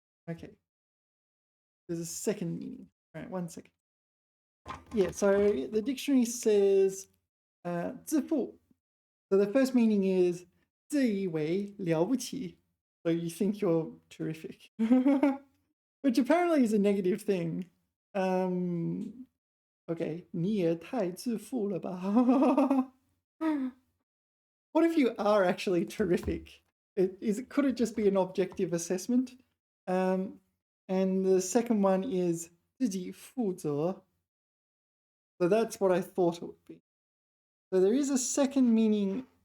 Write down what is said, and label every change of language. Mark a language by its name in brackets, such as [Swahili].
[English] Okay. There's a second meaning. All right, 1 second. Yeah, so the dictionary says 自负. [Chinese] So the first meaning is 自以为了不起. [English] So you think you're terrific. Which apparently is a negative thing. [Chinese] Okay, 你也太自负了吧. [English] What if you are actually terrific? Could it just be an objective assessment? [Chinese] And the second one is 自己负责. [English] So that's what I thought it would be. So there is a second meaning.